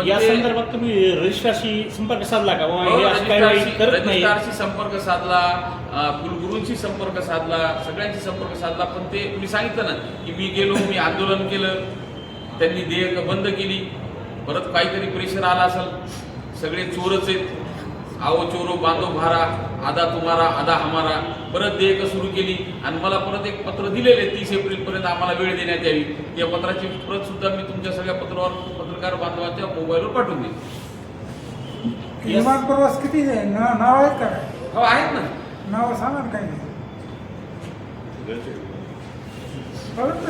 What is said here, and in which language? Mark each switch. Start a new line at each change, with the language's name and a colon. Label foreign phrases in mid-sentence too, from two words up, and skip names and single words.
Marathi: या संदर्भात तुम्ही रजिस्ट्रारशी संपर्क साधला का? रजिस्ट्रारशी संपर्क साधला, कुलगुरूंशी संपर्क साधला, सगळ्यांशी संपर्क साधला. पण ते मी सांगितलं ना की मी गेलो, मी आंदोलन केलं, त्यांनी देयक बंद केली, परत काहीतरी प्रेशर आला असेल, सगळे चोरच आहेत,
Hindi: आओ चोरो बांधो भारा, आधा तुम्हारा आधा हमारा,
Marathi: परत देयक सुरू केली. आणि मला परत एक पत्र दिलेले 30 एप्रिलपर्यंत आम्हाला वेळ देण्यात यावी. त्या पत्राची प्रत सुद्धा मी तुमच्या सगळ्या पत्रकार बांधवांच्या मोबाईलवर पाठवून देईन. विमान प्रवास किती नाव आहेत का? हो, आहेत ना. नाव सांगा ना काही कळत ना.